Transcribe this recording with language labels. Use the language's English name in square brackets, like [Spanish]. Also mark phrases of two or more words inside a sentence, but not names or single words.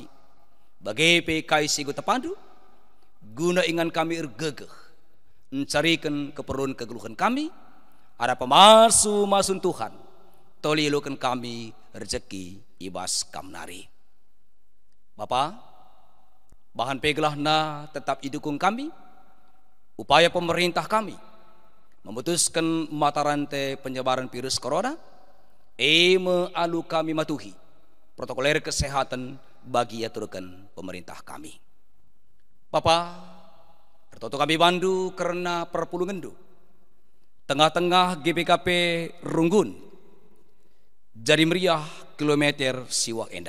[Batak Karo] Bagi pe kaisi gu tepandu. Guna ingan kami ergegeh mencarikan keperluan kegeluhan kami. Ada pemasu-masun Tuhan tolilukan kami rezeki ibas kamnari. Bapa, bahan pegelahna tetap idukung kami. [Indonesian] Upaya pemerintah kami memutuskan mata rantai penyebaran virus corona. [Batak Karo] Alu kami matuhi protokoler kesehatan bagi aturkan pemerintah kami. Bapa, pertoto kami bandu karena perpulungendu. Tengah-tengah GPKP Runggun. Jadi meriah kilometer siwa endah.